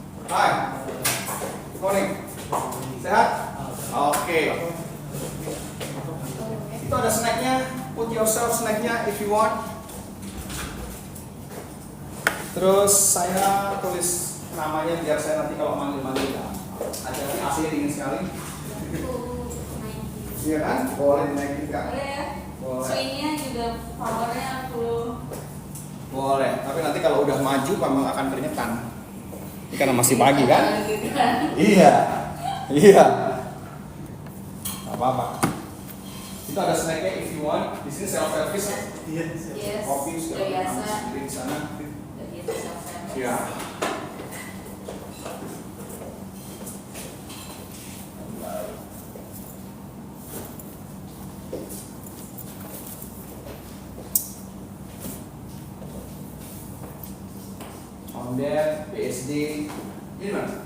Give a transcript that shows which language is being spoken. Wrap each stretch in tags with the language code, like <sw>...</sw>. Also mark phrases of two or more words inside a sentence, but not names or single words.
<id>Hai.</id> <en>Good morning.</en> <id>Sehat? Oke. Itu ada snacknya.</id> <en>Put yourself snacknya if you want.</en> <id>Terus saya tulis namanya biar saya nanti kalau manggil-manggil ya. Acaranya AC dingin sekali. Iya kan? Boleh dinaikin Kak? Boleh ya? Boleh. Swingnya juga powernya aku. Boleh, tapi nanti kalau udah maju memang akan keringetan. Ini karena masih pagi kan? Iya. Iya. Gak apa-apa. Itu ada snacknya</id> <en>if you want.</en> <id>Di sini</id> <en>self service.</en> <id>Yes. Kopi Udah segala biasa. macam sendiri di sana. Udah biasa self-service. Iya. Ondet, BSD, ini mana?</id>